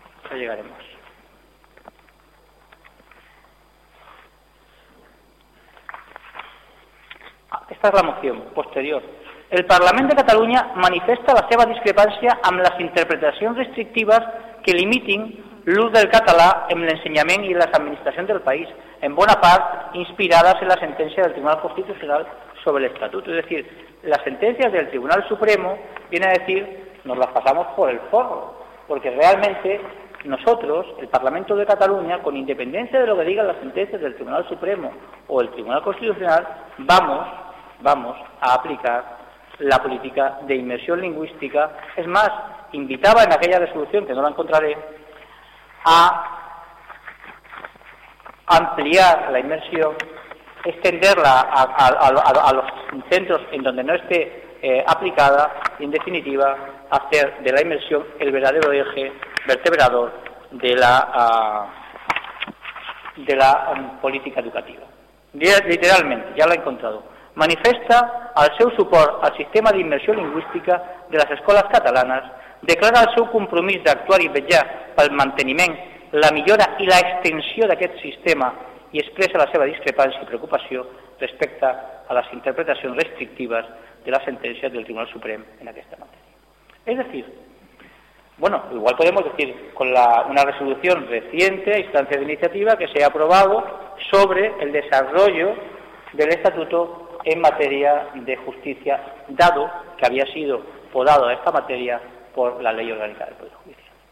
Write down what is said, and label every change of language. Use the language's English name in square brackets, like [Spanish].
[Spanish] Ya llegaremos. Esta es la moción posterior. [Catalan] El Parlament de Catalunya manifesta la seva discrepància amb les interpretacions restrictives que limitin l'ús del català en l'ensenyament i les administracions del país, en bona part inspirades en la sentència del Tribunal Constitucional sobre l'Estatut. És a dir, [Spanish] les sentències del Tribunal Supremo vienen a dir, nos las pasamos por el forro, porque realmente nosotros, el Parlamento de Catalunya, con independència de lo que digan las sentències del Tribunal Supremo o el Tribunal Constitucional, vamos a aplicar la política de inmersión lingüística. Es más, invitaba en aquella resolución, que no la encontraré, a ampliar la inmersión, extenderla a los centros en donde no esté aplicada y, en definitiva, hacer de la inmersión el verdadero eje vertebrador de la política educativa. Literalmente, ya la he encontrado. [Catalan] Manifesta el seu suport al sistema d'immersió lingüística de les escoles catalanes, declara el seu compromís d'actuar i vetllar pel manteniment, la millora i la extensió d'aquest sistema i expressa la seva discrepància i preocupació respecte a les interpretacions restrictives de les sentències del Tribunal Suprem en aquesta matèria. És a dir, [Spanish] bueno, igual podemos decir con una resolución reciente, a instancia de iniciativa, que se ha aprobado sobre el desarrollo del Estatuto en materia de justicia, dado que había sido podado a esta materia por la Ley Orgánica del Poder Judicial.